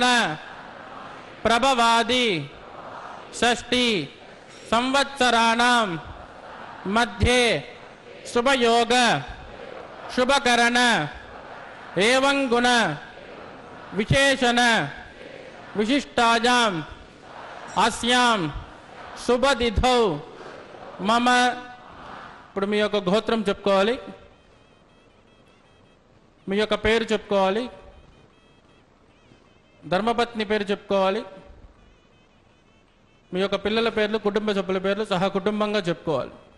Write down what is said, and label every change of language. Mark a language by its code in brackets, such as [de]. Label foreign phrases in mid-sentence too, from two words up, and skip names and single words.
[sa] प्रभवादि षष्टि संवत्सराणां मध्ये शुभयोग शुभकरण एवं गुण विशेषण विशिष्टायां अस्यां शुभतिथौ मम [te] ఇప్పుడు మీ యొక్క గోత్రం చెప్పుకోవాలి, మీ యొక్క పేరు చెప్పుకోవాలి, ధర్మపత్ని పేరు చెప్పుకోవాలి, మీ యొక్క పిల్లల పేర్లు కుటుంబ సభ్యుల పేర్లు సహా కుటుంబంగా చెప్పుకోవాలి.